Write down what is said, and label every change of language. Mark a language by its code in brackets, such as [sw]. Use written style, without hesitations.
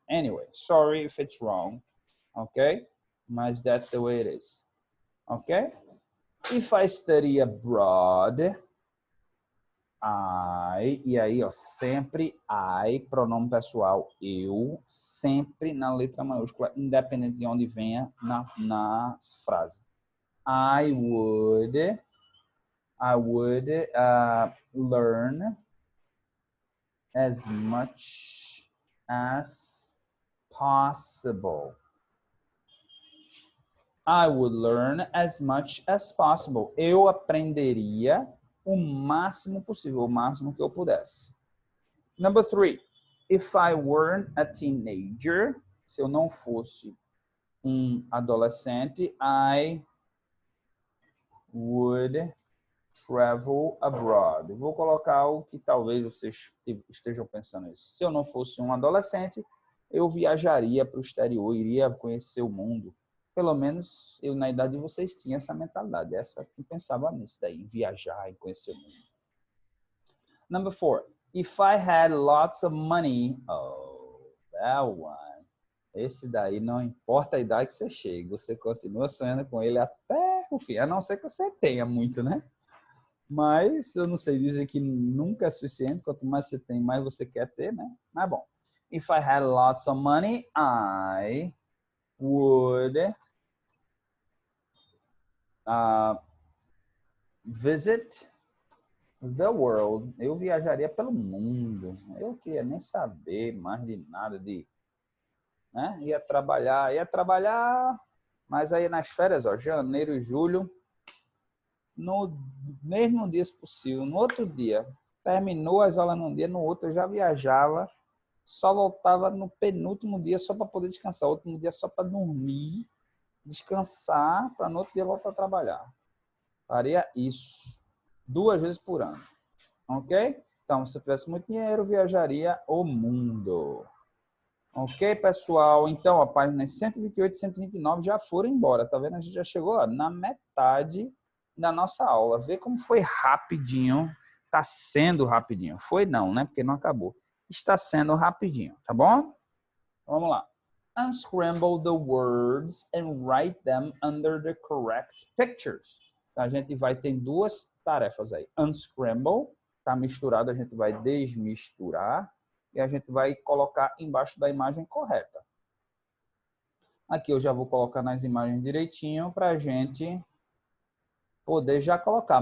[en] Anyway, sorry if it's wrong, ok? Mas that's the way it is, ok? If I study abroad, [pt] e aí, ó, sempre pronome pessoal, eu, sempre na letra maiúscula, independente de onde venha na frase. [en] I would I would learn as much as possible. I would learn as much as possible. [pt] Eu aprenderia o máximo possível, o máximo que eu pudesse. [en] Number 3. If I weren't a teenager, [pt] se eu não fosse um adolescente, [en] I would travel abroad. [pt] Vou colocar algo que talvez vocês estejam pensando nisso. Se eu não fosse um adolescente, eu viajaria para o exterior, iria conhecer o mundo. Pelo menos eu, na idade de vocês, tinha essa mentalidade. Essa que pensava nisso daí, em viajar e conhecer o mundo. [en] Number 4. If I had lots of money, oh, that one. [pt] Esse daí não importa a idade que você chega, você continua sonhando com ele até o fim, a não ser que você tenha muito, né? Mas eu não sei dizer que nunca é suficiente, quanto mais você tem, mais você quer ter, né? Mas bom. [en] If I had lots of money, I would visit the world. [pt] Eu viajaria pelo mundo. Eu queria nem saber mais de nada de, né? Ia trabalhar, mas aí nas férias, ó, janeiro e julho, no mesmo dia possível, no outro dia, terminou as aulas num dia, no outro eu já viajava, só voltava no penúltimo dia só para poder descansar, último dia só para dormir, descansar, para no outro dia voltar a trabalhar. Faria isso 2 vezes por ano, ok? Então, se eu tivesse muito dinheiro, viajaria o mundo. Ok, pessoal? Então, a página 128 e 129 já foram embora, tá vendo? A gente já chegou lá na metade da nossa aula. Vê como foi rapidinho. Está sendo rapidinho. Foi não, né? Porque não acabou. Está sendo rapidinho, tá bom? Vamos lá. [en] Unscramble the words and write them under the correct pictures. [pt] Então, a gente vai ter 2 tarefas aí. Unscramble, tá misturado, a gente vai desmisturar. E a gente vai colocar embaixo da imagem correta. Aqui eu já vou colocar nas imagens direitinho para a gente poder já colocar.